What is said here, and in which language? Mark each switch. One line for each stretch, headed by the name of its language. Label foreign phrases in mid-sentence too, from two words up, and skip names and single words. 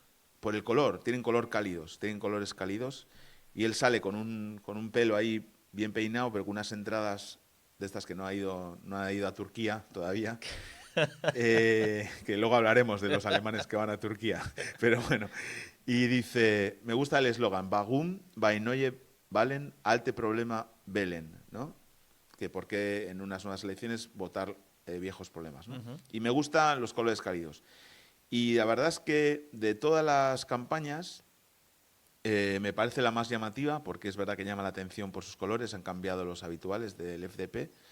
Spanish: por el color, tienen colores cálidos, y él sale con un pelo ahí bien peinado, pero con unas entradas de estas que no ha ido a Turquía todavía. Que luego hablaremos de los alemanes que van a Turquía, pero bueno. Y dice, me gusta el eslogan,
German: Warum bei neue Wahlen alte Problema wählen,
Spanish: ¿no? Que por qué en unas nuevas elecciones votar viejos problemas, ¿no? Ujú. Y me gustan los colores cálidos. Y la verdad es que de todas las campañas me parece la más llamativa, porque es verdad que llama la atención por sus colores, han cambiado los habituales del FDP.